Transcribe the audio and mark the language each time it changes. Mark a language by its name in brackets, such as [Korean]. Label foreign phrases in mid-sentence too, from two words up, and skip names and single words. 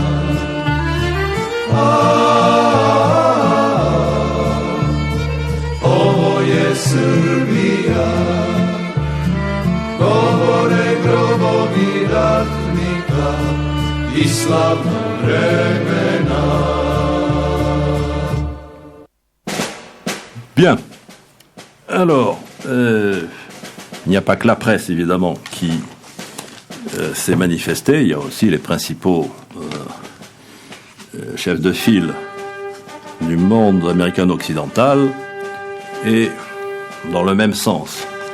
[Serbian] Ovo je Srbija, govore grobovi ratnika i slavnog vremena. [French] Bien. Alors, il n'y a pas que la presse, évidemment, qui s'est manifestée. Il y a aussi les principaux chefs de file du monde américano-occidental, et dans le même sens.